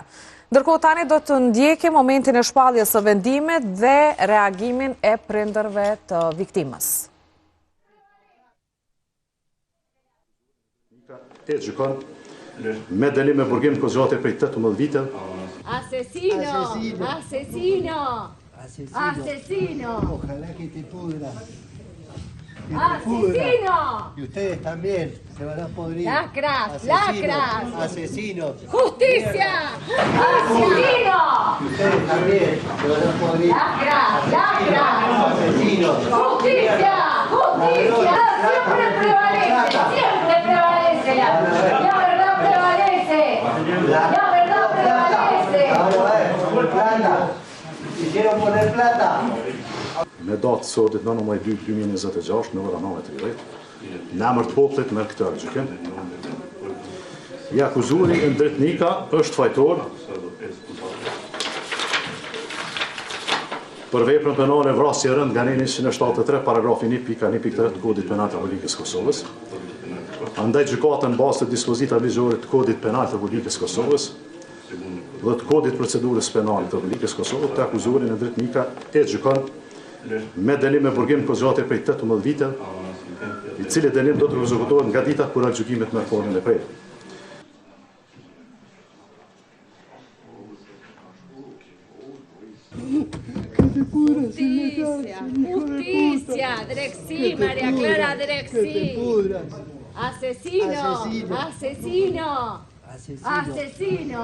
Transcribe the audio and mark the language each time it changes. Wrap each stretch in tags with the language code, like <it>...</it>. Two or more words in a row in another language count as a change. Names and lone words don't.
<sq>Ndërkohë tani do të ndjekim momentin e shpalljes së vendimit dhe reagimin e prindërve të viktimës. E gjykon me dënim me burgim kozgjate prej 18 vite.</sq> <es>Asesino! Asesino! Asesino! Ojalá que te pudra. ¡Asesino! Y ustedes también se van a podrir. ¡Lacras! Asesinos, ¡Lacras! Asesinos. ¡Justicia! ¡Asesino! Y ustedes también se van a podrir. ¡Lacras! ¡Lacras! Asesinos. ¡Justicia! ¡Justicia! Siempre prevalece, siempre prevalece. La verdad prevalece. La verdad prevalece. Ahora por plata. Quisieron poner plata.</es> <sq>Me datë sotit 9/2/2026 në ora 9:30, në emër të popullit me këtë gjykim. I akuzuari Endrit Nika është fajtor për veprën penale vrasje rënd nga neni 173 paragrafi 1.1.3 të Kodit Penal të Republikës Kosovës. Andaj gjykata në bazë të dispozitave ligjore të Kodit Penal të Republikës Kosovës dhe të Kodit Procedurës Penale të Republikës Kosovës të akuzuarin Endrit Nika e gjykon me dënim me burgim kozgjate prej 18 vite, i cili dënim do të ekzekutohet nga dita kur gjykimet me formën e prerë.</sq> <es>Justicia, Drexi, Maria Clara Drexi. Asesino, asesino, asesino.</es>